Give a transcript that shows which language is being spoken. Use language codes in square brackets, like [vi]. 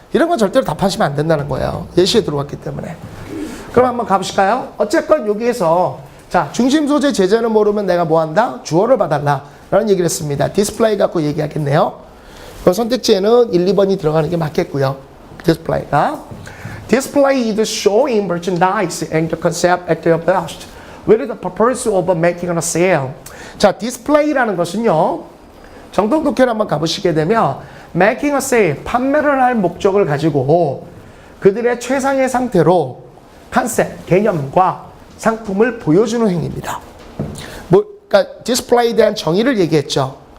[ko] 이런 건 절대로 답하시면 안 된다는 거예요. 예시에 들어왔기 때문에. 그럼 한번 가보실까요? 어쨌건 여기에서 자, 중심 소재 제재는 모르면 내가 뭐 한다? 주어를 봐달라 라는 얘기를 했습니다. 디스플레이 갖고 얘기하겠네요. 그럼 선택지에는 1, 2번이 들어가는 게 맞겠고요. [en] 디스플레이가 Display is showing merchandise and the concept at their best with the purpose of making a sale. [ko] 자, 디스플레이라는 것은요, 정통 독해를 한번 가보시게 되면 [en] making a sale, [ko] 판매를 할 목적을 가지고 그들의 최상의 상태로 컨셉, 개념과 상품을 보여주는 행위입니다. 그러니까 디스플레이에 대한 정의를 얘기했죠.